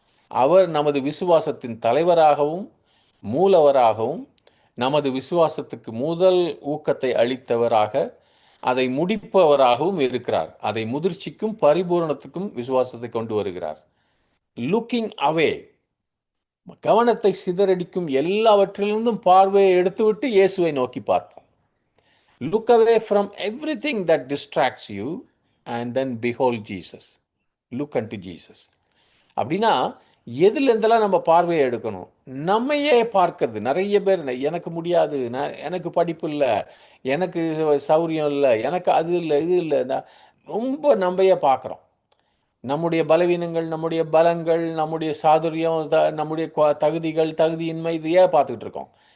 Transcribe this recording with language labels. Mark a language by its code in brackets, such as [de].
[ta] அவர் நமது விசுவாசத்தின் தலைவராகவும் மூலவராகவும் நமது விசுவாசத்துக்கு முதல் ஊக்கத்தை அளித்தவராக அதை முடிப்பவராகவும் இருக்கிறார். அதை முதிர்ச்சிக்கும் பரிபூரணத்துக்கும் விசுவாசத்தை கொண்டு வருகிறார். [en] looking away, [ta] கவனத்தை சிதறடிக்கும் எல்லாவற்றிலிருந்தும் பார்வையை எடுத்துவிட்டு இயேசுவை நோக்கி பார்ப்போம். [en] Look away from everything that distracts you and then behold Jesus. Look unto Jesus. [ta] அப்படின்னா எதுலேருந்தெல்லாம் நம்ம பார்வையை எடுக்கணும்? நம்மையே பார்க்கறது. நிறைய பேர் எனக்கு முடியாது, எனக்கு படிப்பு இல்லை, எனக்கு சௌரியம் இல்லை, எனக்கு அது இல்லை, இது இல்லை, ரொம்ப நம்மையே பார்க்குறோம். நம்முடைய பலவீனங்கள், நம்முடைய பலங்கள், நம்முடைய சாதுரியம், நம்முடைய தகுதிகள், தகுதியின்மை, இதையே பார்த்துக்கிட்டு இருக்கோம்.